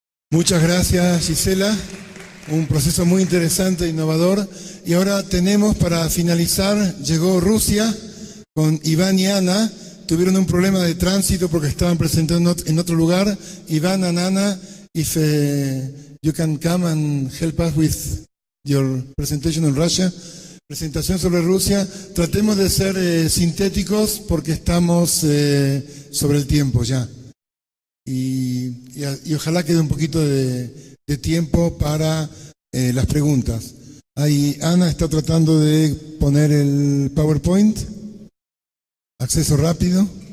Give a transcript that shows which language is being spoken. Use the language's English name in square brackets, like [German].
[Spanish] Muchas gracias, Gisela. Un proceso muy interesante e innovador. Y ahora tenemos para finalizar, llegó Rusia con Iván y Ana. Tuvieron un problema de tránsito porque estaban presentando en otro lugar. [English] Iván and Anna, if you can come and help us with your presentation on Russia. [Spanish] Presentación sobre Rusia. Tratemos de ser sintéticos porque estamos sobre el tiempo ya. Y ojalá quede un poquito de tiempo para las preguntas. Ahí Ana está tratando de poner el PowerPoint. Acceso rápido.